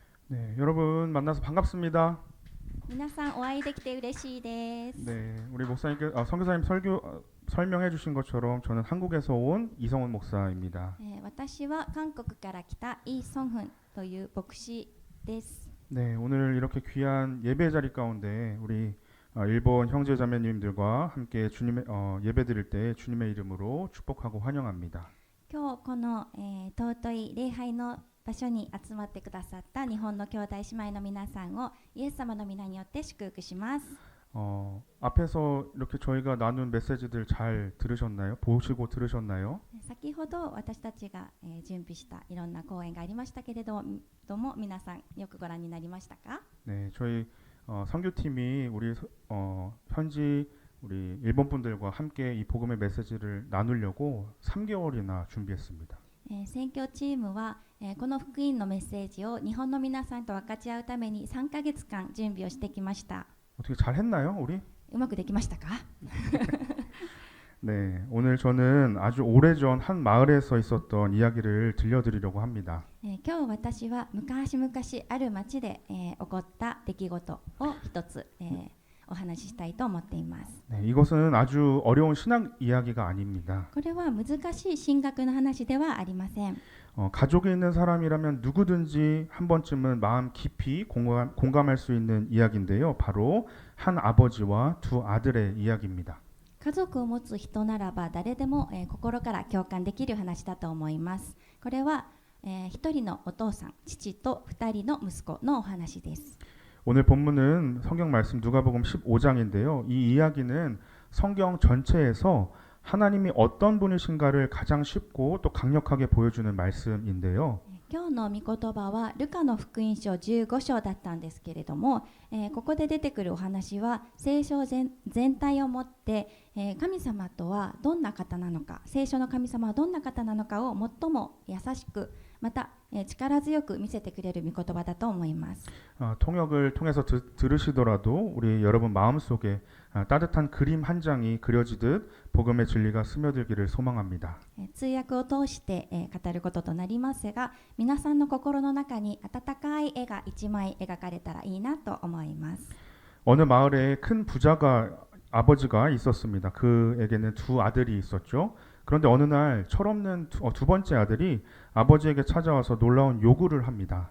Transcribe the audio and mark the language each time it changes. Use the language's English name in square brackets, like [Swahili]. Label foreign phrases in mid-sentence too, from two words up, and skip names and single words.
[Korean] 네, 여러분 만나서 반갑습니다. [Japanese] 皆さんお会いできて嬉しいです。 [Korean] 네, 우리 목사님께 선교사님 설명해 주신 것처럼 저는 한국에서 온 이성훈 목사입니다. [Japanese] 私は韓国から来たイ・ソンフンという牧師です。 [Korean] 네, 오늘 이렇게 귀한 예배 자리 가운데 우리 일본 형제 자매님들과 함께 주님의 예배 드릴 때 주님의 이름으로 축복하고 환영합니다. [Japanese] 今日この、尊い礼拝の場所に集まってくださった日本の兄弟姉妹の皆さんをイエス様の皆によって祝福します。 [Korean] 앞에서 이렇게 저희가 나눈 메시지들 잘 들으셨나요? 보시고 들으셨나요? [Japanese] 先ほど私たちが、準備したいろんな講演がありましたけれども皆さんよくご覧になりましたか？ [Korean] 네, 저희 선교팀이 우리 현지 우리 일본 분들과 함께 이 복음의 메시지를 나누려고 3개월이나 준비했습니다. [Japanese] 宣教チームは、この福音のメッセージを日本の皆さんと分かち合うために3ヶ月間準備をしてきました。 [Korean] 어떻게 잘 했나요, 우리? [Japanese] うまくできましたか？ [Korean] 네, 오늘 저는 아주 오래전 한 마을에서 있었던 이야기를 들려드리려고 합니다. [Japanese] 今日私は昔々ある町で、起こった出来事を一つ、お話ししたいと思っています。 [Korean] 네, 이것은 아주 어려운 신학 이야기가 아닙니다. [Japanese] これは難しい神学の話ではありません。 [Korean] 가족이 있는 사람이라면 누구든지 한 번쯤은 마음 깊이 공감할 수 있는 이야기인데요. 바로 한 아버지와 두 아들의 이야기입니다. [Japanese] 家族を持つ人ならば誰でも、心から共感できる話だと思います。これは、一人のお父さん、父と二人の息子のお話です。 [Korean] 오늘 본문은 성경 말씀 누가복음 15장인데요. 이 이야기는 성경 전체에서 하나님이 어떤 분이신가를 가장 쉽고 또 강력하게 보여주는 말씀인데요. [Japanese] 今日の御言葉はルカの福音書15章だったんですけれども、ここで出てくるお話は聖書全体をもって、神様とはどんな方なのか、聖書の神様はどんな方なのかを最も優しくまた、力強く見せてくれる御言葉だと思います。 [Korean] 통역을 통해서 들으시더라도 우리 여러분 마음속에 따뜻한 그림 한 장이 그려지듯 복음의 진리가 스며들기를 소망합니다. [Japanese] 通訳を通して、語ることとなりますが、皆さんの心の中に温かい絵が一枚描かれたらいいなと思います。 [Korean] 어느 마을에 큰 부자가 아버지가 있었습니다. 그에게는 두 아들이 있었죠. 그런데 어느 날 철없는 두 번째 아들이 아버지에게 찾아와서 놀라운 요구를 합니다.